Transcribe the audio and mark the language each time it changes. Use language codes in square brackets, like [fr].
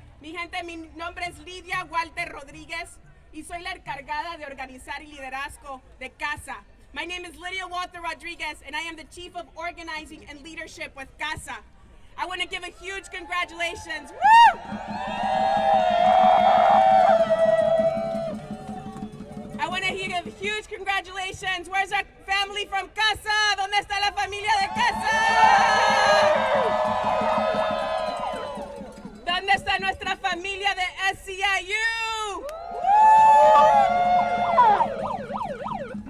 [es] Mi gente, mi nombre es Lidia Walter Rodríguez y soy la encargada de organizar y liderazgo de CASA. [en] My name is Lydia Walter Rodriguez and I am the Chief of Organizing and Leadership with CASA. I want to give a huge congratulations. Woo! I want to give huge congratulations. Where's our family from CASA? [es] ¿Dónde está la familia de CASA? ¿Dónde está nuestra familia de SCIU?